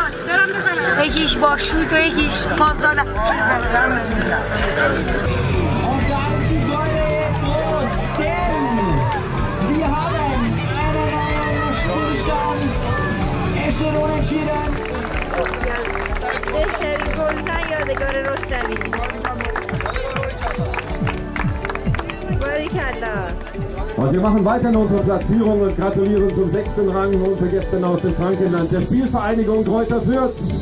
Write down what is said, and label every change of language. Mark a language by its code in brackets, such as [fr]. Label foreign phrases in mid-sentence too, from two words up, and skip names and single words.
[fa] یکیش با شوت و یکیش پاس دادن. [de] Wir haben einen neuen Spielstand. Es steht unentschieden. [fa] بهترین گلزن یادگار رستمی. باریکلا. [de] Und wir machen weiter in unserer Platzierung und gratulieren zum 6. Rang unsere Gäste aus dem Frankenland der Spielvereinigung Greuther Fürth.